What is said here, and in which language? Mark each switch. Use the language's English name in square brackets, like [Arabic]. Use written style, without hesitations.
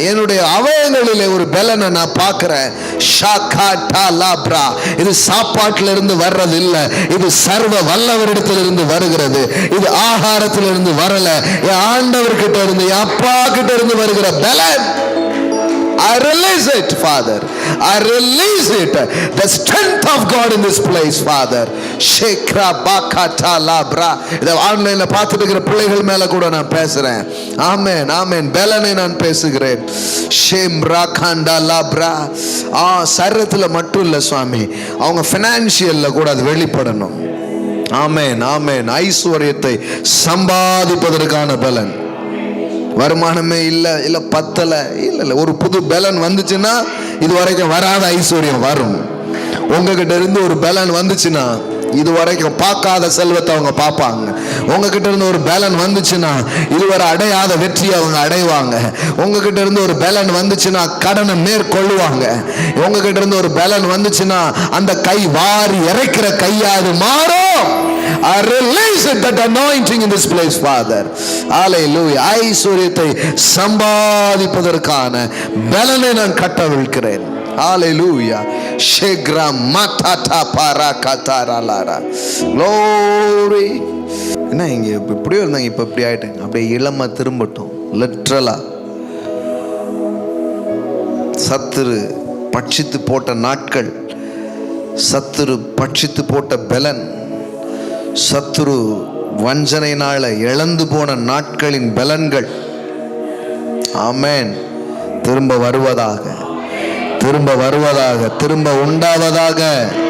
[Tamil] என்னுடைய அவயங்களிலே ஒரு பலனை நான் பார்க்கிறேன். ஷாகாட்டா லாப்ரா. இது சாப்பாட்டில இருந்து வர்றது இல்லை, இது சர்வ வல்லவரிடத்திலிருந்து வருகிறது. இது ஆகாரத்திலிருந்து வரல, என் ஆண்டவர்கிட்ட இருந்து, என் அப்பா கிட்ட இருந்து வருகிற பலன். [English] I release it, Father. I release it. The strength of God in this place, Father. Shekra bakata labra. [Tamil] இத ஆன்லைன்ல பார்த்துட்டு இருக்கிற பிள்ளைகள் மேல கூட நான் பேசுறேன். ஆமென், ஆமென். பலனை நான் பேசுகிறேன். ஷேம்ரா கண்டா லாப்ரா. சரீரத்துல மட்டும் இல்ல சுவாமி, அவங்க ஃபைனான்சியல்ல கூட அது வெளிப்படணும். ஆமென், ஆமென். ஐஸ்வர்யத்தை சம்பாதிப்பதற்கான பலன். வருமானமே இல்ல பத்தல இல்ல ஒரு புது பலன் வந்துச்சுன்னா இது வரைக்கும் வராத ஐஸ்வர்யம் வரும். உங்ககிட்ட இருந்து ஒரு பலன் வந்துச்சுன்னா இது வரைக்கும் பார்க்காத செல்வத்தை அவங்க பார்ப்பாங்க. உங்ககிட்ட இருந்து ஒரு பலன் வந்துச்சுன்னா இதுவரை அடையாத வெற்றி அவங்க அடைவாங்க. உங்ககிட்ட இருந்து ஒரு பலன் வந்துச்சுன்னா கடனை மேற்கொள்ளுவாங்க. உங்ககிட்ட இருந்து ஒரு பலன் வந்துச்சுன்னா அந்த கை வாரி இறைக்கிற கையாது மாறும். [English] I release it, that anointing in this place, Father. Hallelujah. [Tamil] ஐஸ்வர்யத்தை சம்பாதிப்பதற்கான பலனை நான் கட்டவிழ்க்கிறேன். Hallelujah. Shegra matata parakataralara. Glory. என்ன இங்க இப்படியே இருந்தாங்க, இப்ப இப்படி ஆயிட்டாங்க. அப்படியே இளமை திரும்பட்டும். லிட்டரலா சத்துரு பட்சித்து போட்ட நாட்கள், சத்துரு பட்சித்து போட்ட பலன், சத்துரு வஞ்சனையினால இழந்து போன நாட்களின் பலன்கள், ஆமென், திரும்ப வருவதாக, திரும்ப வருவதாக, திரும்ப உண்டாவதாக.